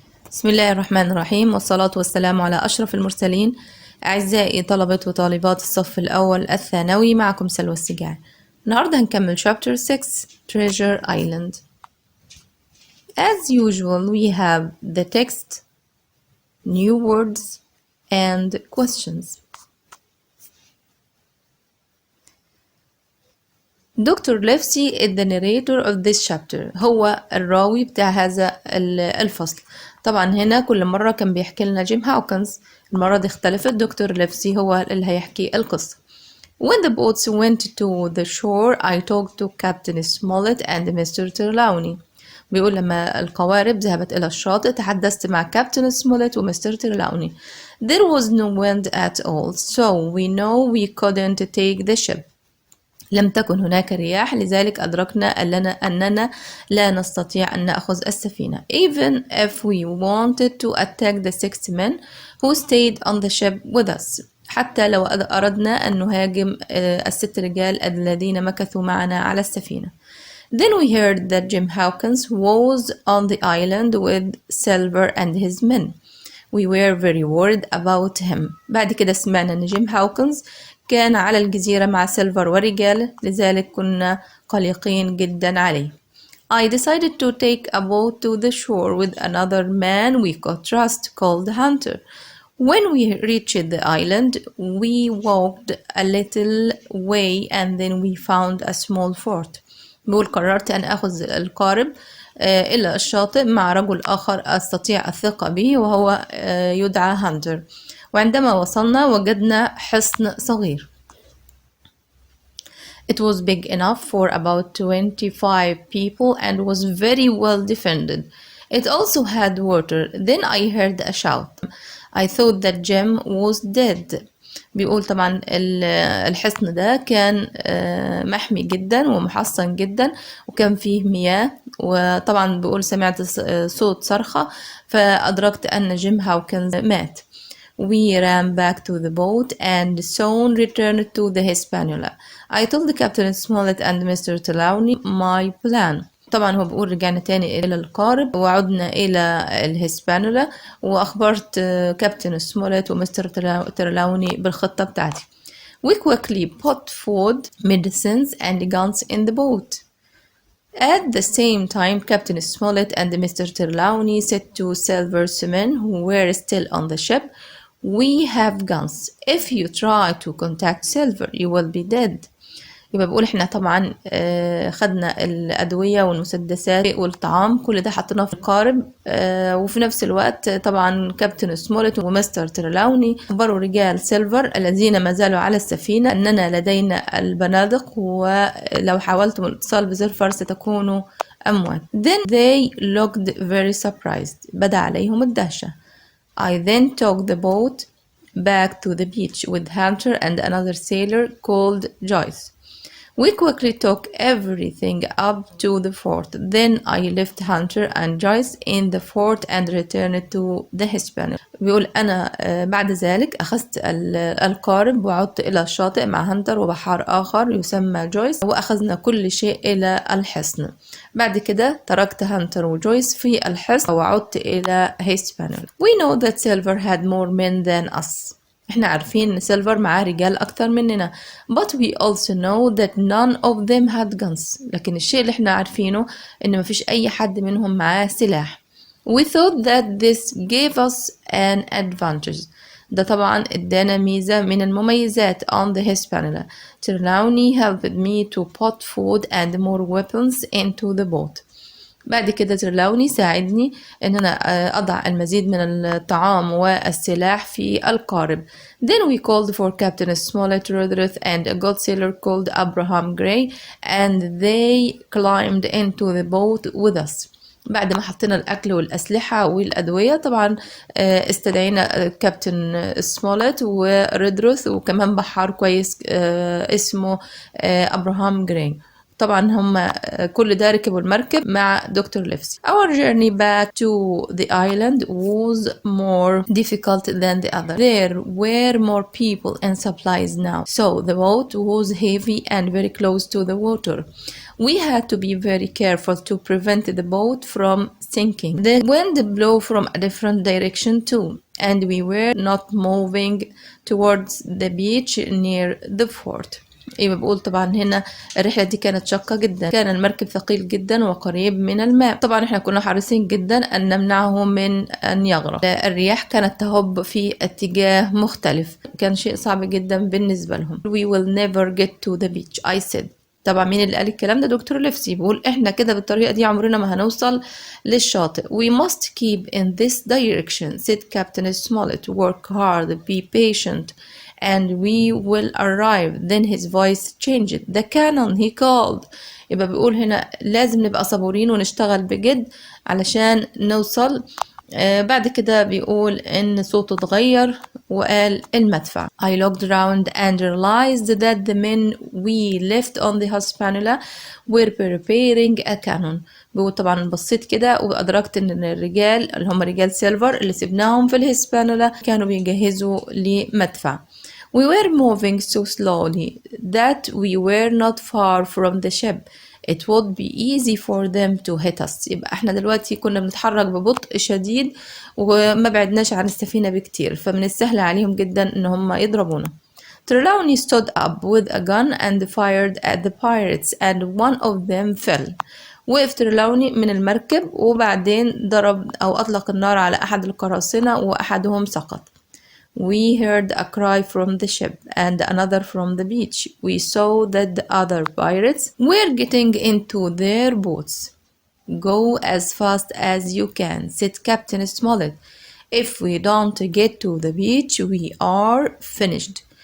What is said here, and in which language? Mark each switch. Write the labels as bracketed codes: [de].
[ar] بسم الله الرحمن الرحيم، والصلاة والسلام على أشرف المرسلين. أعزائي طلبة وطالبات الصف الأول الثانوي، معكم سلوى السجاع. النهاردة هنكمل [en] chapter 6 Treasure Island. As usual, we have the text, new words and questions. Doctor Livesey is the narrator of this chapter. [ar] هو الراوي بتاع هذا الفصل. طبعا هنا كل مرة كان بيحكي لنا جيم هاوكنز، المرة دي اختلفت، دكتور ليفسي هو اللي هيحكي القصة. [en] When the boats went to the shore, I talked to Captain Smollett and Mr. Trelawney. [ar] بيقول لما القوارب ذهبت إلى الشاطئ تحدثت مع كابتن سموليت ومستر ترلاوني. [en] There was no wind at all, so we know we couldn't take the ship. [ar] لم تكن هناك رياح، لذلك أدركنا أننا لا نستطيع أن نأخذ السفينة. [en] Even if we wanted to attack the 6 men who stayed on the ship with us. [ar] حتى لو أردنا أن نهاجم ال6 رجال الذين مكثوا معنا على السفينة. [en] Then we heard that Jim Hawkins was on the island with Silver and his men. We were very worried about him. [ar] بعد كده سمعنا أن جيم هاوكنز كان على الجزيرة مع سيلفر ورجاله، لذلك كنا قلقين جدا عليه. [en] I decided to take a boat to the shore with another man we could trust called Hunter. When we reached the island, we walked a little way and then we found a small fort. [ar] بقول قررت أن أخذ القارب إلى الشاطئ مع رجل آخر أستطيع الثقة به وهو يدعى هانتر. وعندما وصلنا وجدنا حصن صغير. [en] It was big enough for about 25 people and was very well defended. It also had water. Then I heard a shout. I thought that Jim was dead. [ar] بيقول طبعا الحصن ده كان محمي جدا ومحصن جدا وكان فيه مياه، وطبعا بيقول سمعت صوت صرخة فأدركت أن جيم هاوكنز مات. [en] We ran back to the boat and soon returned to the Hispaniola. I told Captain Smollett and Mr. Trelawney my plan. [ar] طبعا هو بيقول رجعنا تاني إلى القارب وعدنا إلى الهسبانولا وأخبرت كابتن سموليت ومستر ترلاوني بالخطة بتاعتي. [en] We quickly put food, medicines and guns in the boat. At the same time, Captain Smollett and Mr. Trelawney said to Silver's men who were still on the ship, "We have guns. If you try to contact Silver, you will be dead." [ar] يبقى بقول احنا طبعا خدنا الأدوية والمسدسات والطعام، كل ده حطيناه في القارب، وفي نفس الوقت طبعا كابتن سموليت ومستر ترلاوني أخبروا رجال سيلفر الذين ما زالوا على السفينة أننا لدينا البنادق ولو حاولتم الاتصال بسيلفر ستكونوا أموات. [en] Then they looked very surprised. [ar] بدا عليهم الدهشة. [en] I then took the boat back to the beach with Hunter and another sailor called Joyce. We quickly took everything up to the fort. Then I left Hunter and Joyce in the fort and returned to the Hispaniola. [ar] بيقول أنا بعد ذلك أخذت القارب وعدت إلى الشاطئ مع هانتر وبحار آخر يسمى جويس وأخذنا كل شيء إلى الحصن. بعد كده تركت هانتر وجويس في الحصن وعدت إلى هيسبانيولا. [en] We know that Silver had more men than us. [ar] احنا عارفين ان سيلفر معاه رجال اكتر مننا. [en] But we also know that none of them had guns. [ar] لكن الشيء اللي احنا عارفينه ان مفيش اي حد منهم معاه سلاح. [en] We thought that this gave us an advantage. [ar] ده طبعا ادانا ميزة من المميزات [en] on the Hispaniola. Trelawney helped me to put food and more weapons into the boat. [ar] بعد كده ترلاوني ساعدني ان انا اضع المزيد من الطعام والسلاح في القارب. [en] Then we called for Captain Smollett Rodriguez and a good sailor called Abraham Gray and they climbed into the boat with us. [ar] بعد ما حطينا الأكل والأسلحة والأدوية طبعا استدعينا كابتن سموليت وريدروث وكمان بحار كويس اسمه أبراهام جراي. طبعا هم كل ده ركبوا المركب مع دكتور ليفسي. [en] Our journey back to the island was more difficult than the other. There were more people and supplies now, so the boat was heavy and very close to the water. We had to be very careful to prevent the boat from sinking. The wind blew from a different direction too, and we were not moving towards the beach near the fort. [ar] يبقى بقول طبعا هنا الرحلة دي كانت شاقة جدا، كان المركب ثقيل جدا وقريب من الماء. طبعا احنا كنا حريصين جدا أن نمنعه من أن يغرق. الرياح كانت تهب في اتجاه مختلف، كان شيء صعب جدا بالنسبة لهم. [en] We will never get to the beach, I said. [ar] طبعا مين اللي قال الكلام ده؟ دكتور ليفسي. بيقول احنا كده بالطريقة دي عمرنا ما هنوصل للشاطئ. [en] We must keep in this direction, said Captain Smollett. Work hard, be patient, and we will arrive. Then his voice changed. The cannon, he called. [ar] يبقى بيقول هنا لازم نبقى صبورين ونشتغل بجد علشان نوصل. بعد كده بيقول إن صوته اتغير وقال المدفع. [en] I looked around and realized that the men we left on the Hispaniola were preparing a cannon. [ar] بيقول طبعا بصيت كده وأدركت إن الرجال اللي هم رجال سيلفر اللي سبناهم في الهسبانولا كانوا بيجهزوا لمدفع. [en] We were moving so slowly that we were not far from the ship. It would be easy for them to hit us. [ar] يبقى احنا دلوقتي كنا بنتحرك ببطء شديد وما بعدناش عن السفينة بكتير، فمن السهل عليهم جدا ان هم يضربونا. [en] Trelawney stood up with a gun and fired at the pirates and one of them fell. [ar] وقف تريلاوني من المركب وبعدين ضرب أو أطلق النار على أحد القراصنة وأحدهم سقط. [en] We heard a cry from the ship and another from the beach. We saw that the other pirates were getting into their boats. Go as fast as you can, said Captain Smollett. If we don't get to the beach, we are finished.